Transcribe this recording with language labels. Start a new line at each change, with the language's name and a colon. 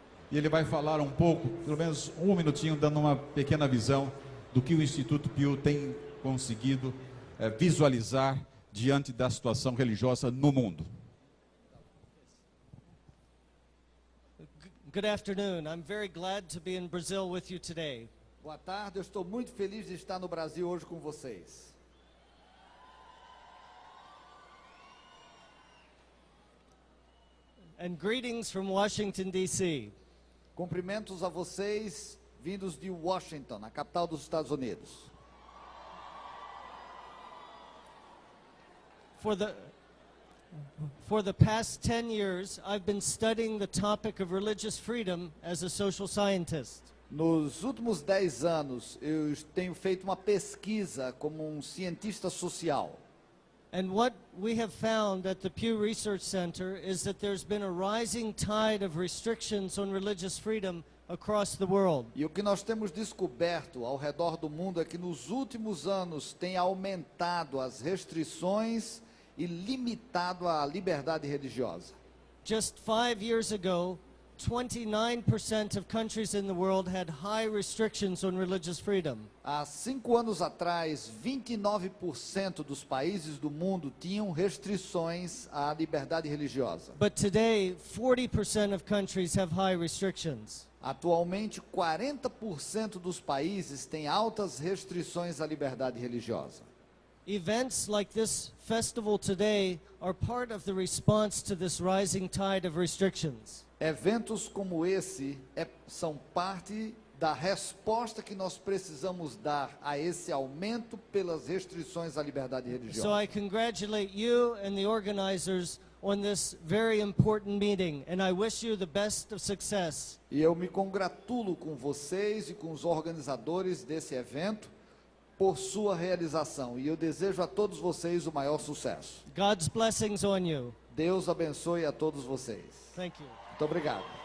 Portuguese: E ele vai falar um pouco, pelo menos um minutinho, dando uma pequena visão do que o Instituto Pew tem conseguido visualizar diante da situação religiosa no mundo.
English: Good afternoon. I'm very glad to be in Brazil with you today.
Portuguese: Boa tarde, eu estou muito feliz de estar no Brasil hoje com vocês.
English: And greetings from Washington, D.C.
Portuguese: Cumprimentos a vocês vindos de Washington, a capital dos Estados Unidos.
English: For the past 10 years, I've been studying the topic of religious freedom as a social scientist.
Portuguese: Nos últimos 10 anos, eu tenho feito uma pesquisa como um cientista social.
English: And what we have found at the Pew Research Center is that there's been a rising tide of restrictions on religious freedom across the world.
Portuguese: E o que nós temos descoberto ao redor do mundo é que nos últimos anos tem aumentado as restrições e limitado a liberdade religiosa.
English: Just 5 years ago, 29% of countries in the world had high restrictions on religious freedom.
Portuguese: Há 5 anos atrás, 29% dos países do mundo tinham restrições à liberdade religiosa.
English: But today, 40% of countries have high restrictions.
Portuguese: Atualmente, 40% dos países têm altas restrições à liberdade religiosa.
English: Events like this festival today are part of the response to this rising tide of restrictions.
Portuguese: Eventos como esse são parte da resposta que nós precisamos dar a esse aumento pelas restrições à liberdade religiosa.
English: So I congratulate you and the organizers on this very important meeting, and I wish you the best of success.
Portuguese: E eu me congratulo com vocês e com os organizadores desse evento por sua realização, e eu desejo a todos vocês o maior sucesso.
English: God's blessings on you.
Portuguese: Deus abençoe a todos vocês.
English: Thank you.
Portuguese: Muito obrigado.